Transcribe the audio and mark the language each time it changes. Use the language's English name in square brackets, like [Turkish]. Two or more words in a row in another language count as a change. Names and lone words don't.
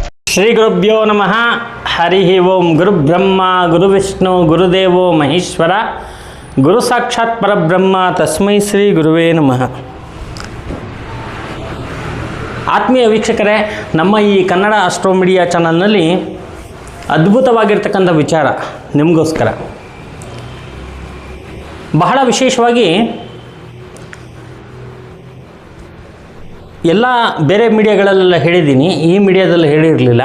[Sanskrit] ಶ್ರೀ ಗುರುಭ್ಯೋ ನಮಃ. ಹರಿ ಓಂ. ಗುರುಬ್ರಹ್ಮ ಗುರುವಿಷ್ಣು ಗುರುದೇವೋ ಮಹೇಶ್ವರ, ಗುರು ಸಾಕ್ಷಾತ್ ಪರಬ್ರಹ್ಮ, ತಸ್ಮೈ ಶ್ರೀ ಗುರುವೇ ನಮಃ. [Kannada] ಆತ್ಮೀಯ ವೀಕ್ಷಕರೇ, ನಮ್ಮ ಈ ಕನ್ನಡ ಆಸ್ಟ್ರೋ ಮೀಡಿಯಾ ಚಾನಲ್ನಲ್ಲಿ ಅದ್ಭುತವಾಗಿರ್ತಕ್ಕಂಥ ವಿಚಾರ ನಿಮಗೋಸ್ಕರ. ಬಹಳ ವಿಶೇಷವಾಗಿ ಎಲ್ಲ ಬೇರೆ ಮೀಡಿಯಾಗಳಲ್ಲೆಲ್ಲ ಹೇಳಿದ್ದೀನಿ, ಈ ಮೀಡಿಯಾದಲ್ಲಿ ಹೇಳಿರಲಿಲ್ಲ.